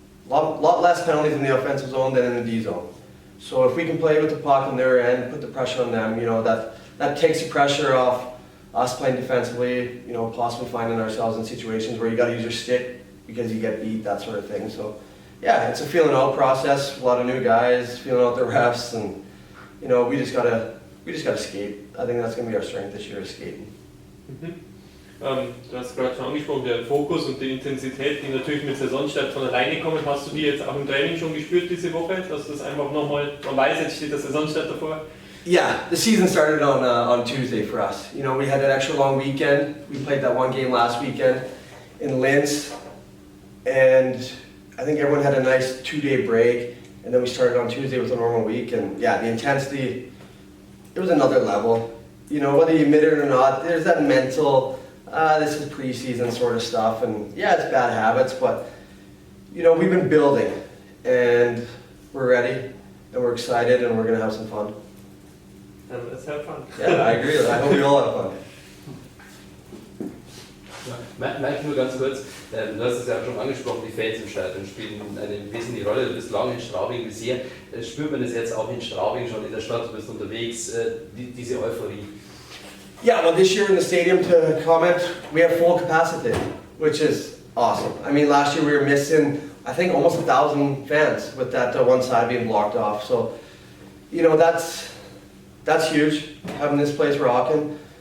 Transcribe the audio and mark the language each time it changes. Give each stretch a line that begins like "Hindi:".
English: Lot less penalties in the offensive zone than in the D zone. So if we can play with the puck in their end, put the pressure on them, you know that takes the pressure off us playing defensively. You know, possibly finding ourselves in situations where you got to use your stick because you get beat, that sort of thing. So. Yeah, it's a feeling out process. A lot of new guys feeling out the refs, and you know we just gotta skate. I think that's gonna be our strength this year, is skating.
German: Du hast gerade schon angesprochen, der Fokus und die Intensität, die natürlich mit Saisonstart von alleine kommen. Hast du die jetzt auch im Training schon gespürt diese Woche, dass das einfach nochmal, man weiß, jetzt steht der Saisonstart davor?
English: Yeah, the season started on Tuesday for us. You know, we had an extra long weekend. We played that one game last weekend in Linz, and I think everyone had a nice 2-day break, and then we started on Tuesday with a normal week, and yeah, the intensity, it was another level. You know, whether you admit it or not, there's that mental, this is preseason sort of stuff, and yeah, it's bad habits, but you know, we've been building, and we're ready, and we're excited, and we're going to have some fun. Let's have fun. Yeah, I agree. I hope we all have fun.
German: Mike, nur ganz kurz, du hast es ja auch schon angesprochen, die Fans im Stadion spielen eine wesentliche Rolle. Du bist lange in Straubing bisher. Spürt man das jetzt auch in Straubing schon in der Stadt, du bist unterwegs, diese Euphorie?
English: Yeah, well, this year in the stadium, to comment, we have full capacity, which is awesome. I mean, last year we were missing, I think, almost 1,000 fans with that one side being blocked off. So, you know, that's huge, having this place rocking.